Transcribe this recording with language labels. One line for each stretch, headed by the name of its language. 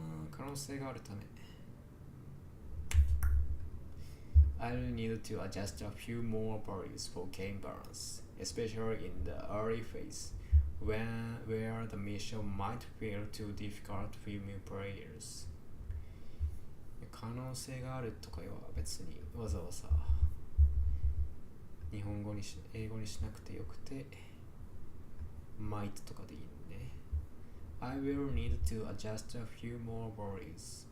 Japanese: 可能性があるため
English: I'll need to adjust a few more values for game balance, especially in the early phase, where the mission might feel too difficult for new players.
Japanese: 可能性があるとかは別にわざわざ英語にしなくてよくて might とかでいいのね。
English: I will need to adjust a few more values.